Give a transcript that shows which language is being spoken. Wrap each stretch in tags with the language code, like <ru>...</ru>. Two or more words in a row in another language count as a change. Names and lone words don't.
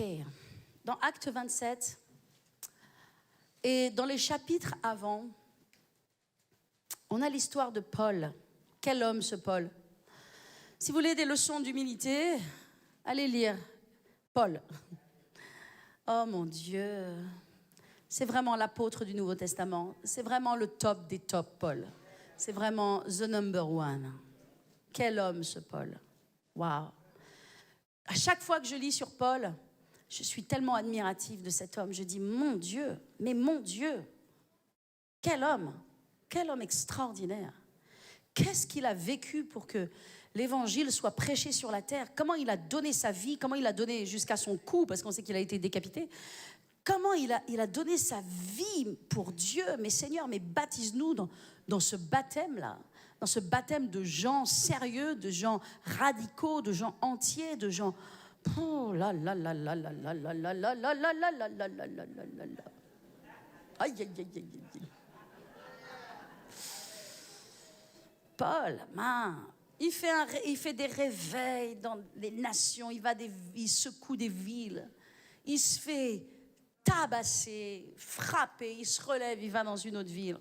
<fr>Dans Acte 27, et dans les chapitres avant, on a l'histoire de Paul. Quel homme ce Paul? Si vous voulez des leçons d'humilité, allez lire Paul. Oh mon Dieu, c'est vraiment l'apôtre du Nouveau Testament. C'est vraiment le top des tops, Paul. C'est vraiment</fr> <en>the number one.</en> <fr>Quel homme ce Paul. Waouh. À chaque fois que je lis sur Paul, je suis tellement admirative de cet homme. Je dis, mon Dieu, mais mon Dieu, quel homme extraordinaire. Qu'est-ce qu'il a vécu pour que l'évangile soit prêché sur la terre? Comment il a donné sa vie? Comment il a donné jusqu'à son cou, parce qu'on sait qu'il a été décapité? Comment il a donné sa vie pour Dieu? Mais Seigneur, mais baptise-nous dans ce baptême-là, dans ce baptême de gens sérieux, de gens radicaux, de gens entiers, de gens... Oh là là là là là là là là là là là là là là là là là là. Aïe aïe aïe aïe aïe. Paul, il fait des réveils dans les nations, il secoue des villes, il se fait tabasser, frapper, il se relève, il va dans une autre ville.</fr>